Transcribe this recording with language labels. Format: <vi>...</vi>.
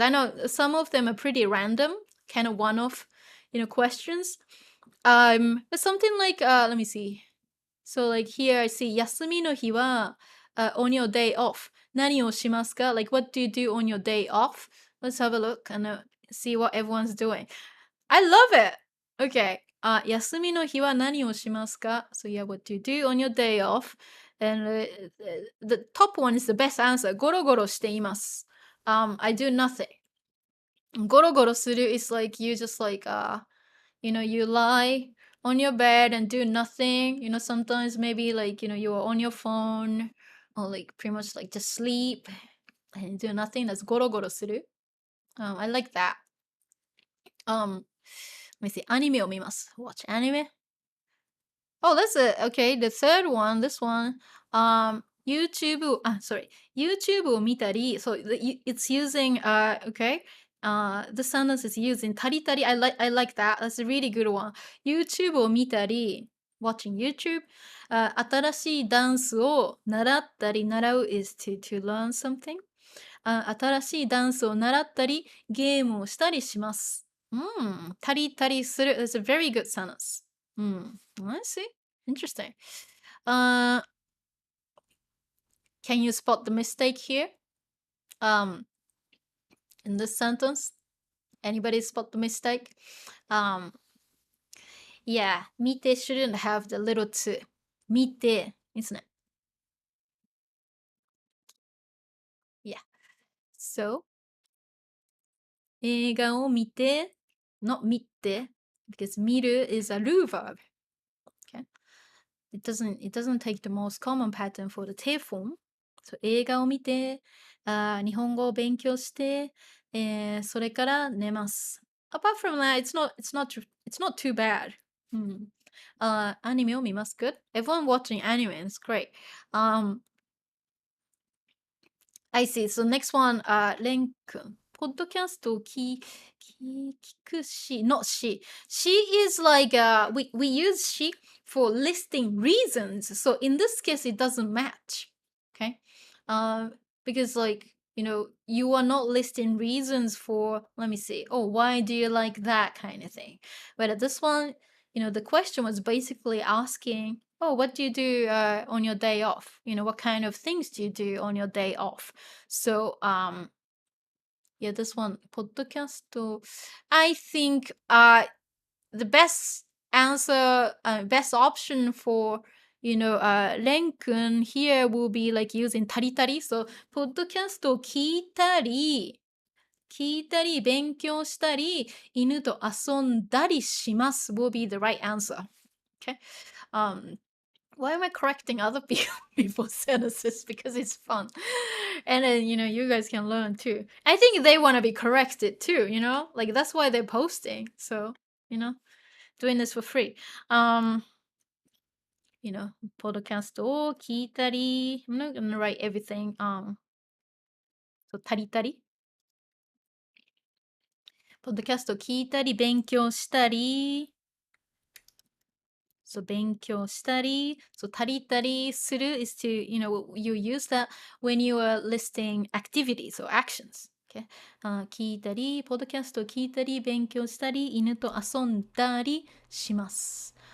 <en>I know some of them are pretty random, kind of one-off, questions. But something like, let me see. So like here I see</en> <ja>休みの日は</ja> <en>on your day off</en> <ja>何をしますか?</ja> <en>Like what do you do on your day off? Let's have a look and see what everyone's doing. I love it! Okay.</en> <ja>休みの日は何をしますか?</ja> <en>So yeah, what do you do on your day off? And the top one is the best answer.</en> <ja>ゴロゴロしています.</ja> <en>I do nothing. ゴロゴロする is like you just like, you lie on your bed and do nothing. Sometimes maybe like, you are on your phone or like pretty much like just sleep and do nothing. That's ゴロゴロする. I like that. Let me see.</en> <ja>アニメを見ます.</ja> <en>Watch anime. Oh, that's it. Okay, the third one, this one. YouTube.</en> <ja>YouTube を見たり.</ja> <en>So it's using okay. The sentence is using たりたり. I like that. That's a really good one.</en> <ja>YouTube を見たり.</ja> <en>Watching YouTube.</en> <ja>新しいダンスを習ったり.</ja> <en>習う is to learn something.</en> <ja>新しいダンスを習ったりゲームをしたりします。</ja> <en>たりたりする is a very good sentence. I see. Interesting. Can you spot the mistake here? In this sentence? Anybody spot the mistake? Yeah, 見て shouldn't have the little to. 見て isn't it? Yeah. So, 映画を見て not 見て because 見る is aる verb. Okay. It doesn't take the most common pattern for the te form.</en> <ja>So 映画を見て、日本語を勉強して、それから寝ます。</ja> <en>Apart from that, it's not too bad.</en> <ja>アニメを見ます</ja> <en>good. Everyone watching anime is great. I see. So next one, レン君。</en> <ja>ポッドキャストを聞くし、</ja> <en>not she. She is like, we use she for listing reasons. So in this case, it doesn't match. Okay? Because like, you are not listing reasons for, let me see, oh, why do you like that kind of thing. But at this one, the question was basically asking, oh, what do you do on your day off? What kind of things do you do on your day off? So, yeah, this one, podcast. I think the best answer, best option for Ren-kun here will be like using taritari.</en> <ja>So, ポッドキャストを聞いたり、勉強したり、犬と遊んだりします</ja> <en>will be the right answer. Okay. Why am I correcting other people's sentences? Because it's fun. And then, you guys can learn too. I think they want to be corrected too, Like, that's why they're posting. So, doing this for free.</en> <ja>Podcast を聞いたり,</ja> <en>I'm not gonna write everything.</en> <ja>So, たりたり。ポッドキャスト聞いたり、勉強したり。 So, 勉強したり。</ja> <en>So, たりたりする is to, you use that when you are listing activities or actions. Okay?</en> <ja>聞いたり、ポッドキャスト聞いたり、勉強したり、犬と遊んだりします。</ja>